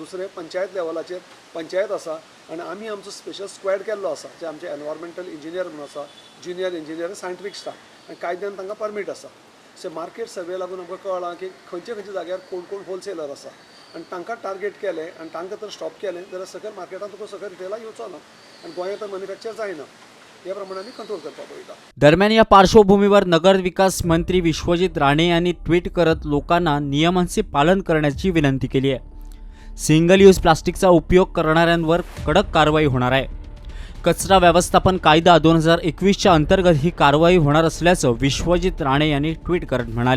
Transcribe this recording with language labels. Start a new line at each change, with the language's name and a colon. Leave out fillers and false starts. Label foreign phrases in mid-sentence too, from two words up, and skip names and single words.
Konkani: दुसरें पंचायत लेवलाचेर पंचायत आसा आनी आमी आमचो स्पेशल स्क्वॅड केल्लो आसा जे आमचे
English: environmental engineer
Konkani: म्हणून आसा,
English: junior engineer, scientific staff
Konkani: आनी कायद्यान तांकां परमीट आसा. सो
English: market survey
Konkani: लागून आमकां कळ्ळां की खंयचे खंयचे जाग्यार कोण कोण होलसेलर आसा आनी तांकां टार्गेट केलें आनी तांकां तर स्टॉप केलें जाल्यार सकयल मार्केटान तुका सकयल रिटेलाक येवचो ना आनी गोंयांत तर मॅन्युफॅक्चर जायना. या प्रमाणे आमी कंट्रोल करपाक पळयता.
Marathi: दरम्यान या पार्श्वभूमीवर नगर विकास मंत्री विश्वजित राणे यांनी ट्विट करत लोकांना नियमांचे पालन करण्याची विनंती केली आहे.
English: single use
Marathi: प्लास्टिकचा उपयोग करणाऱ्यांवर कडक कारवाई होणार आहे. कचरा व्यवस्थापन कायदा 2021च्या अंतर्गत ही कारवाई होणार असल्याचं विश्वजित राणे यांनी ट्विट करत म्हणाले.